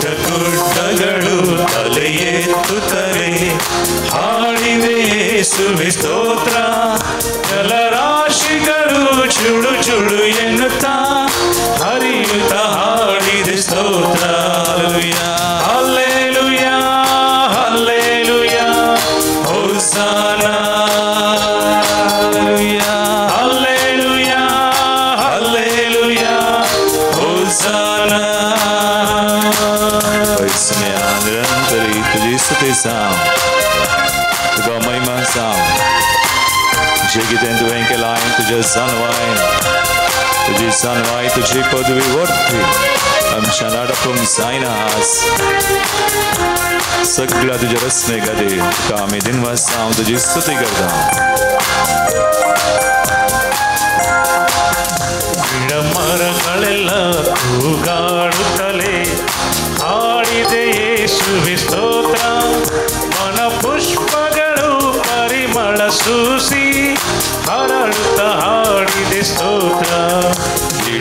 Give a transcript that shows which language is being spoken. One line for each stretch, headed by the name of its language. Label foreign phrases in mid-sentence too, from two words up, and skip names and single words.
Kannada: ಗುಡ್ಡಗಳು ತಲೆ ಎತ್ತುತ್ತಲೇ ಹಾಡಿದೆ ಯೇಸುವೆ ಸ್ತೋತ್ರ ಜಲರಾಶಿಗಳು ಜುಳು ಜುಳು ಎನ್ನುತ್ತಾ ಹರಿಯುತ್ತ ಹಾಡಿದೆ ಸ್ತೋತ್ರ ಹಲ್ಲೆಲೂಯಾ ಹಲ್ಲೆಲೂಯಾ ಹೋಸನಾ ಹಲ್ಲೆಲೂಯಾ ಹಲ್ಲೆಲೂಯಾ ಹೋಸನಾ
Konkani: निरंतरी तुझी स्तुती सांग तुका महिमा सांग जे कितें तुवें केलां तुजें जानवाय तुजी जानवाय तुजी पदवी वर्ती आमच्या नाडपूंक जायना आज सगळ्या तुज्या रचने खातीर तुका आमी दिनवास हांव तुजी स्तुती करता
Kannada: ಗಿಡ ಮರಗಳೆಲ್ಲ ತೂಗಾಡುತ್ತಲೇ ಹಾಡಿದೆ ಯೇಸುವೆ ಸ್ತೋತ್ರ ವನ ಪುಷ್ಪಗಳು ಪರಿಮಳ ಸೂಸಿ ಹರಡುತ್ತ ಹಾಡಿದೆ ಸ್ತೋತ್ರ ಗಿಡ